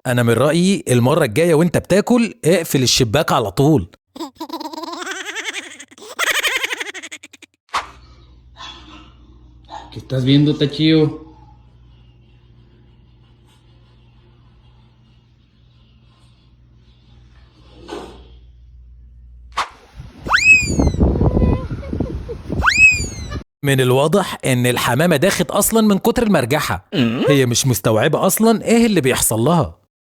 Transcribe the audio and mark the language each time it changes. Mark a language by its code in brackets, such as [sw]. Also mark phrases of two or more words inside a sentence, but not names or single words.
[ar] انا من رأيي المرة الجاية وانت بتاكل اقفل الشباك على طول. [es] ¿Qué estás viendo, Tachio? [ar] من الواضح ان الحمامة داخت اصلا من كتر المرجحة، هي مش مستوعبة اصلا ايه اللي بيحصل لها.